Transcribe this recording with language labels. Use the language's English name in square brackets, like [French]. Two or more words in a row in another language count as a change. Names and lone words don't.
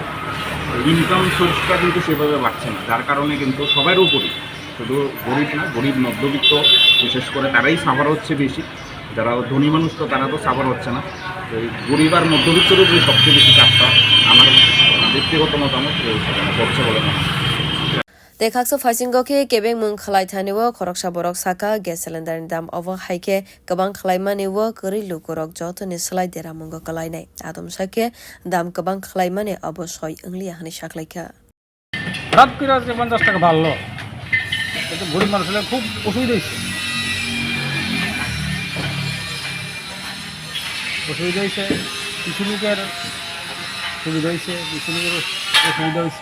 [Bangla] ইনকাম সোর্সটা কিন্তু সেভাবে বাড়ছে না, যার কারণে কিন্তু সবার উপরই, শুধু গরিব না, গরিব মধ্যবিত্ত বিশেষ করে তারাই সাফার হচ্ছে বেশি। যারা ধনী মানুষ তো তারা তো সাফার হচ্ছে না। এই গরিব আর মধ্যবিত্তের উপরে সবচেয়ে বেশি চাপটা আমার ব্যক্তিগত মতামত পড়ছে বলে মনে হয়। [Kok Borok] Dekhakso faisingko ke kwbang mung khlai thaniwo khoroksa borok saka [English] gas cylinder [Kok Borok] ni dam obo haike kwbang khlaimani wo kri lukorok jotoni slai dera mungo kalai nai adom sake dam kwbang khlaimani obosoi ungli hani saklaika [Bangla] হঠাৎ করে যে 50 টাকা বাড়লো, এটা গরিব মানুষের খুব অসুবিধা হয়েছে। কৃষিকের সুবিধা হয়েছে, কৃষিকের অসুবিধা হয়েছে।